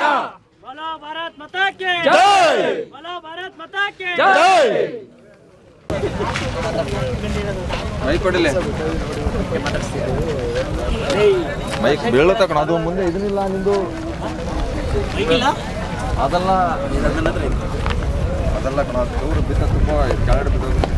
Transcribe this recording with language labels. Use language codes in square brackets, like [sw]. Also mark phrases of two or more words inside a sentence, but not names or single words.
[hi] बोलो भारत माता की जय, बोलो भारत माता की जय. [kn] ಮೈಕ್ ಕೊಡಲೇ, ಮೈಕ್ ಬೀಳತ್ತ ಕಣ. ಅದು ಮುಂದೆ ಇದನ್ನಿಲ್ಲ ನಿಂದು, ಅದೆಲ್ಲ ಅದೆಲ್ಲ ಕಣ. ದೂರ ಬಿತ್ತ, ತುಂಬ ಕೆಳಗಡೆ ಬಿದ್ದದು.